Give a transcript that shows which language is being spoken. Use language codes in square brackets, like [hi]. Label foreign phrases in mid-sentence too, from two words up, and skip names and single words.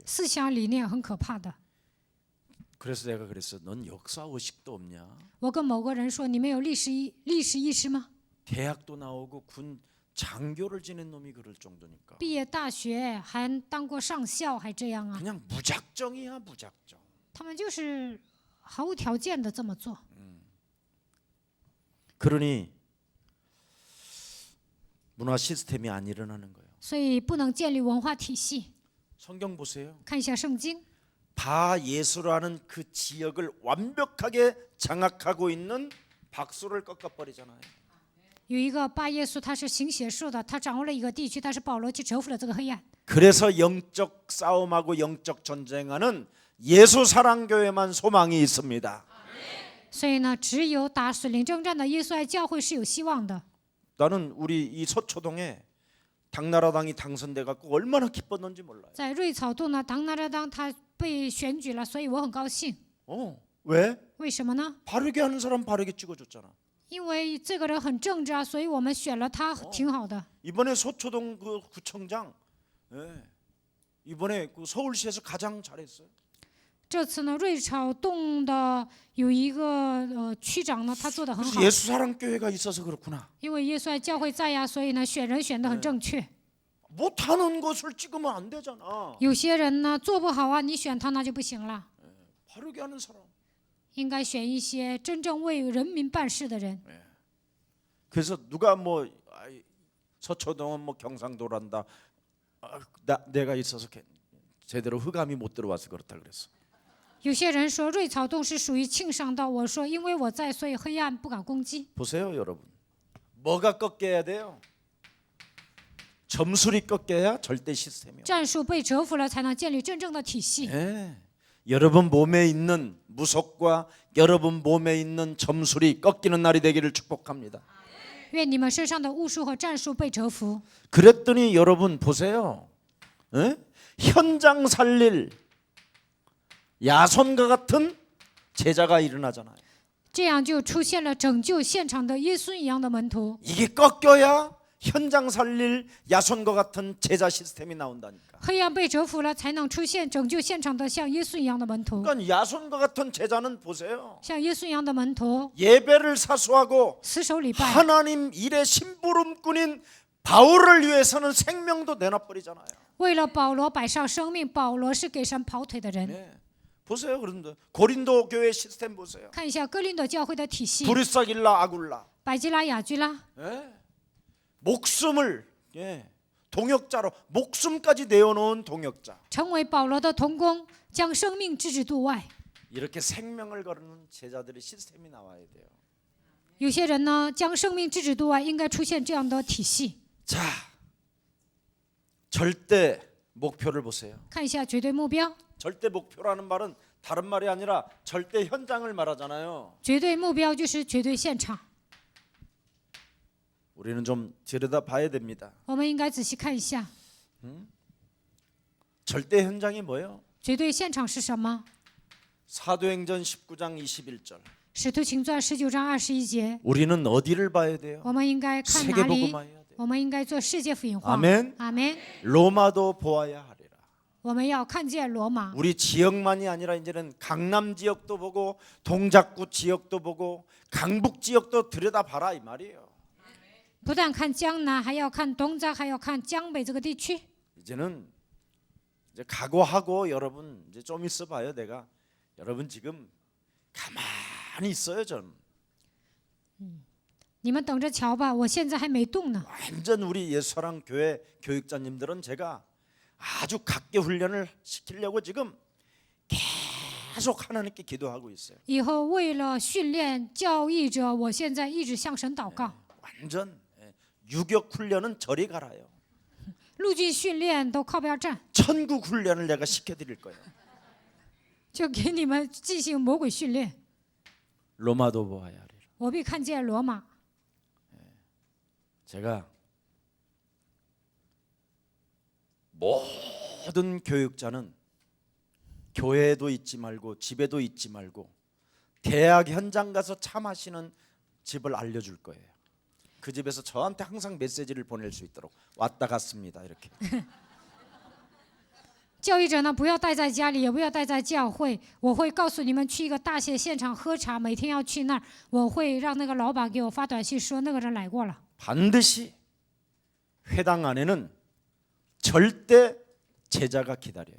[zh] 思想理念很可怕的。 [ko] 그래서 내가 그랬어. 넌 역사 의식도 없냐? [zh] 我跟某个人说：“你们有历史意识吗？ [ko] 대학도 나오고 군 장교를 지낸 놈이 그럴 정도니까. [zh] 毕业大学还当过上校，还这样啊？ [ko] 그냥 무작정이야, 무작정. [zh] 他们就是毫无条件的这么做。 [ko] 그러니 문화 시스템이 안 일어나는 거예요. [zh] 所以不能建立文化体系。 [ko] 성경 보세요. [zh] 看一下圣经， [ko] 바예수라는 그 지역을 완벽하게 장악하고 있는 박수를 꺾어버리잖아요. [zh] 有一个巴耶稣，他是行邪术的，他掌握了一个地区，但是保罗去折服了这个黑暗。 [ko] 그래서 영적 싸움하고 영적 전쟁하는 예수 사랑교회만 소망이 있습니다. [zh] 所以呢，只有打属灵征战的耶稣爱教会是有希望的。 [ko] 나는 우리 이 서초동에 당나라당이 당선돼 갖고 얼마나 기뻤는지 몰라요. [zh] 在瑞草洞呢，唐纳热当他被选举了，所以我很高兴。 [ko] 왜? [zh] 为什么呢？ [ko] 바르게 하는 사람 바르게 찍어줬잖아. [zh] 因为这个人很正直啊，所以我们选了他，挺好的。 [ko] 이번에 서초동 그 구청장, 이번에 그 서울시에서 가장 잘했어요. [zh] 这次呢，瑞草洞的有一个区长呢，他做得很好 [ko] 그래서 。 예수사랑교회가 있어서 그렇구나. [zh] 因为耶稣爱教会在呀，所以呢，选人选得很正确。 [ko] 못하는 것을 찍으면 안 되잖아. [zh] 有些人呢做不好啊，你选他那就不行了。 [ko] 바르게 하는 사람. [zh] 应该选一些真正为人民办事的人。 [ko] 그래서 누가 뭐 서초동은 뭐 경상도란다. 내가 있어서 제대로 흑암이 못 들어와서 그렇다 그랬어. [zh] 有些人说瑞草洞是属于庆尚道，我说因为我在，所以黑暗不敢攻击。 [ko] 보세요, 여러분. 뭐가 꺾여야 돼요? 점술이 꺾여야 절대 시스템이요. [zh] 战术被折服了，才能建立真正的体系。 [ko] 여러분 몸에 있는 무속과 여러분 몸에 있는 점술이 꺾이는 날이 되기를 축복합니다. [zh] 愿你们身上的巫术和战术被折服。 [ko] 그랬더니 여러분 보세요. 현장 살릴 야손과 같은 제자가 일어나잖아요. [zh] 这样就出现了拯救现场的耶稣一样的门徒。 [ko] 이게 꺾여야 현장 살릴 야손과 같은 제자 시스템이 나온다니까. [zh] 黑暗被折服了，才能出现拯救现场的像耶稣一样的门徒。 [ko] 그러니까 야손과 같은 제자는 보세요. [zh] 像耶稣一样的门徒， [ko] 예배를 사수하고 [zh] 死守礼拜， [ko] 하나님 일의 심부름꾼인 바울을 위해서는 생명도 내놔버리잖아요. [zh] 为了保罗摆上生命。保罗是给神跑腿的人。 [ko] 보세요. 그런데 고린도 교회 시스템 보세요. [zh] 看一下哥林多教会的体系， [ko] 브리사길라 아굴라. [zh] 百基拉、雅居拉， [ko] 예. 목숨을 동역자로 목숨까지 내어놓은 동역자. [zh] 成为保罗的同工，将生命置之度外。 [ko] 이렇게 생명을 거르는 제자들의 시스템이 나와야 돼요. [zh] 有些人呢，将生命置之度外，应该出现这样的体系。 [ko] 자, 절대 목표를 보세요. [zh] 看一下绝对目标， [ko] 절대 목표라는 말은 다른 말이 아니라 절대 현장을 말하잖아요. [zh] 绝对目标就是绝对现场。 [ko] 우리는 좀 들여다봐야 됩니다. [zh] 我们应该仔细看一下， [ko] 절대 현장이 뭐예요? [zh] 绝对现场是什么？ [ko] 사도행전 19장 21절. [zh] 使徒行传19章21节， [ko] 우리는 어디를 봐야 돼요? [zh] 我们应该看哪里？ [ko] 세계복음화해야 돼요. [zh] 我们应该做世界福音化。 [ko] 아멘. [zh] 阿门。 [ko] 로마도 보아야 하리라. [zh] 我们要看见罗马， [ko] 우리 지역만이 아니라 이제는 강남 지역도 보고 동작구 지역도 보고 강북 지역도 들여다봐라 이 말이에요. [zh] 不但看江南，还要看东藏，还要看江北这个地区。 [ko] 이제는 이제 각오하고 여러분 이제 좀 있어 봐요. 내가 여러분 지금 가만히 있어요. 좀 [zh] 你们等着瞧吧，我现在还没动呢。 [ko] 완전 우리 예수사랑 교회 교육자님들은 제가 아주 각계 훈련을 시키려고 지금 계속 하나님께 기도하고 있어요. [zh] 以后为了训练教义者，我现在一直向神祷告。 [ko] 완전 유격 훈련은 저리 가라요. [zh] 陆军训练都靠边站， [ko] 천국 훈련을 내가 시켜드릴 거예요. [zh] 就给你们进行魔鬼训练。 [ko] 로마도 보아야 하리라. [zh] 我必看见罗马。 [ko] 제가 모든 교육자는 교회에도 있지 말고 집에도 있지 말고 대학 현장 가서 차 마시는 집을 알려줄 거예요. 그 집에서 저한테 항상 메시지를 보낼 수 있도록 왔다 갔습니다. 이렇게. [zh] 教育者呢，不要待在家里，也不要待在教会。我会告诉你们，去一个大学现场喝茶，每天要去那儿。我会让那个老板给我发短信说那个人来过了。 [ko] 반드시 회당 안에는 절대 제자가 기다려요.